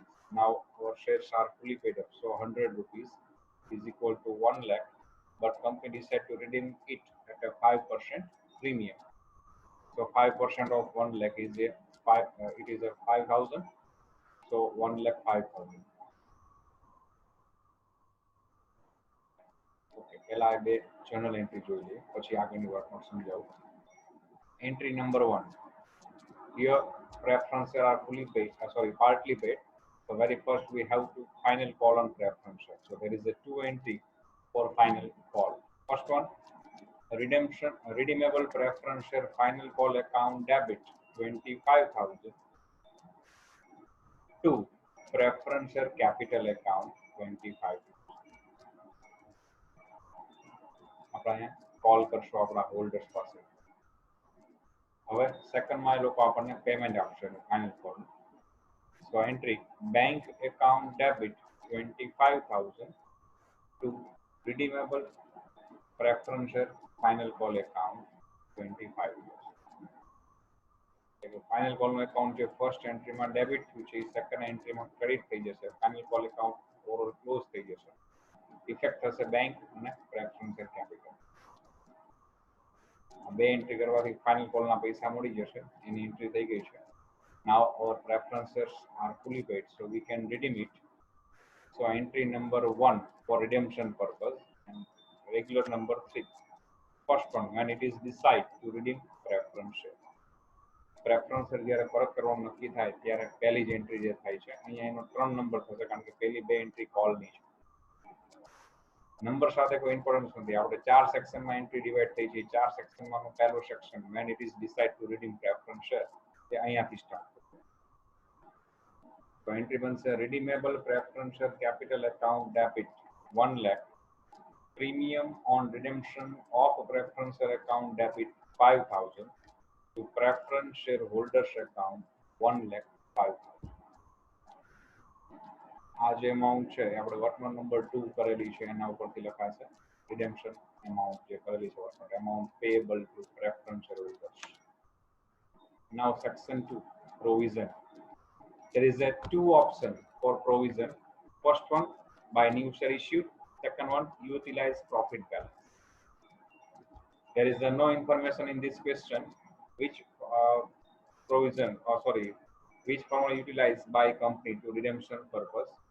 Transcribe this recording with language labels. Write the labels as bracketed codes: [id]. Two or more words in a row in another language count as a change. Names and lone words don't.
[en] Now our shares are fully paid up, so ₹100 is equal to 1 lakh, but company decide to redeem it at a 5% premium. So 5% of 1 lakh is a 5,000. So 1 lakh 5,000. [gu] ઓકે, પહેલા આ બે [en] journal entry [gu] જોઈ લઈએ, પછી આગળની વાતમાં સમજાવું. [en] entry number 1. Here preference share are partly paid. So very first we have to final call on preference share. So there is a 2 entry for final call. First one, redeemable preference share final call account debit 25,000 to preference share capital account 25,000. [gu] આપણે અહીંયા કોલ કરશું આપણા હોલ્ડર્સ પાસે. હવે સેકન્ડમાં એ લોકો આપણને પેમેન્ટ આપશે [en] final call. So entry, bank account debit 25,000 to redeemable preference share final call account 25,000. [gu] ફાઇનલ કોલનું એકાઉન્ટ જે ફર્સ્ટ એન્ટ્રીમાં ડેબિટ થયું છે એ સેકન્ડ એન્ટ્રીમાં ક્રેડિટ થઈ જશે. [en] final call account overall close [gu] થઈ જશે. ઇફેક્ટ થશે બેંક અને [en] preference share capital. [gu] બે એન્ટ્રી કરવાથી ફાઇનલ કોલના પૈસા મળી જશે. એની એન્ટ્રી થઈ ગઈ છે. [en] Now our preference shares are fully paid, so we can redeem it. So entry number 1 for redemption purpose, and regular number 3. First one, when it is decided to redeem preference share. preference share [gu] જ્યારે પરત કરવાનું નક્કી થાય ત્યારે પહેલી જ એન્ટ્રી જે થાય છે અહીંયા એનો 3 નંબર થશે કારણ કે પહેલી બે એન્ટ્રી કોલની છે. નંબર સાથે કોઈ ઇમ્પોર્ટન્સ નથી. આપણે 4 સેક્શનમાં એન્ટ્રી ડિવાઈડ થઈ છે. 4 સેક્શનમાંનું પહેલું સેક્શન [en] when it is decide to redeem preference share [gu] એ અહીંયાથી સ્ટાર્ટ થશે. તો એન્ટ્રી બનશે [en] redeemable preference share capital account debit 1 lakh, premium on redemption of preference share account debit 5000 to preference shareholders account 1 lakh 5000. [gu] આ જે અમાઉન્ટ છે આપણે [en] worknote number [gu] 2 કરેલી છે એના ઉપરથી લખાશે [en] redemption amount [gu] જે કરેલી છે [en] worknote amount payable to preference shareholders. Now section 2 provision. There is a two option for provision. First one by new share issued, second one utilize profit balance. There is no information in this question which provision or sorry which formula utilized by company to redemption purpose.